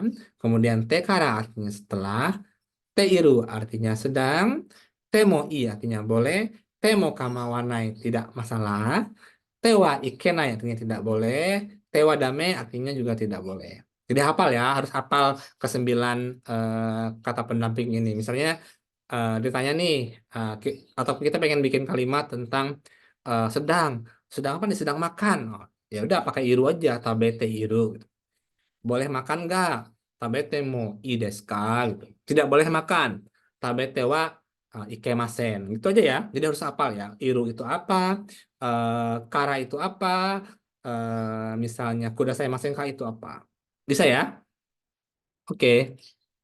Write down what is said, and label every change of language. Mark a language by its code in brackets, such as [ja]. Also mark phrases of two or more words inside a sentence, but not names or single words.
[id] Kemudian tekara artinya setelah. Teiru artinya sedang, [ja] てもいい [id] artinya boleh, [ja] ても構わない [id] tidak masalah, [ja] てはいけない [id] artinya tidak boleh, [ja] てはだめ [id] artinya juga tidak boleh. Jadi hafal ya, harus hafal kesembilan kata pendamping ini. Misalnya ditanya nih, atau kita pengen bikin kalimat tentang sedang, sedang apa nih? Sedang makan. Oh, ya udah pakai iru aja, [ja] 食べている. [id] Boleh makan nggak? [ja] 食べてもいいですか? [id] Gitu. Tidak boleh makan. [ja] 食べてはいけません. [id] Gitu aja ya. Jadi harus hafal ya. Iru itu apa? Kara itu apa? Misalnya [ja] くださいませんか [id] itu apa? Bisa ya? Oke.